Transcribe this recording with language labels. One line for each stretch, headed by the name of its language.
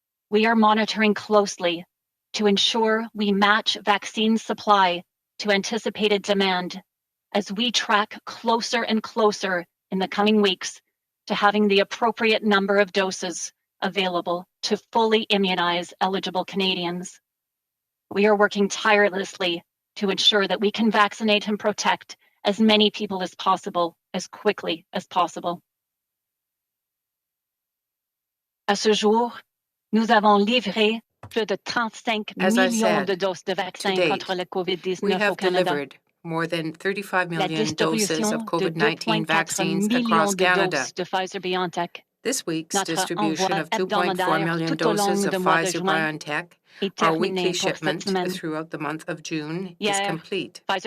English: We are monitoring closely to ensure we match vaccine supply to anticipated demand as we track closer and closer in the coming weeks to having the appropriate number of doses available to fully immunize eligible Canadians. We are working tirelessly to ensure that we can vaccinate and protect as many people as possible, as quickly as possible.
French: À ce jour, nous avons livré plus de 35 millions de doses de vaccins contre la COVID-19 au Canada.
English: More than 35 million doses of COVID-19 vaccines across Canada. This week's distribution of 2.4 million doses of Pfizer-BioNTech, our weekly shipment throughout the month of June, is complete.